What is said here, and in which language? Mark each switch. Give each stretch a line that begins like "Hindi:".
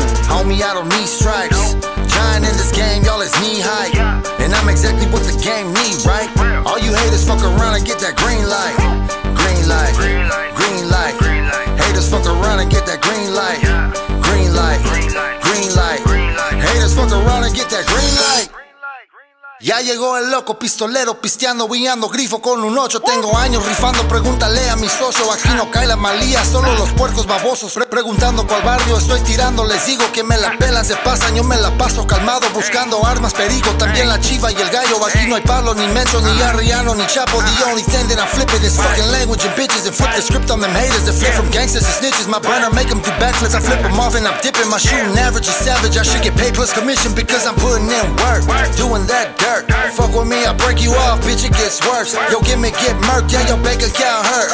English: Homie, I don't need strikes. Giant in this game, y'all is knee high. And I'm exactly what the game need, right? All you haters fuck around and get that green light. Green light, green light. Haters fuck around and get that green light. Green light, green light. Haters fuck around and get that green light.
Spanish: Ya llegó el loco pistolero pisteando, guiando grifo con un 8. Tengo años rifando, pregúntale a mi socio. Aquí no cae la malía, solo los puercos babosos. Preguntando cuál barrio estoy tirando, les digo que me la pelan, se pasan. Yo me la paso calmado, buscando armas, perico. También la chiva y el gallo. Aquí no hay Pablo, ni Mencho, ni Arriano, ni Chapo.
English: The only thing that I'm flipping is fucking language and bitches. And flip the script on them haters. They flip from gangsters to snitches. My brain, I make them do backflips. I flip them off and I'm dipping. My shooting average is savage. I should get paid plus commission because I'm putting in work. Doing that dirt. Fuck with me, I break you off, bitch, it gets worse. Yo, give me get murked, yeah, your bank account hurt.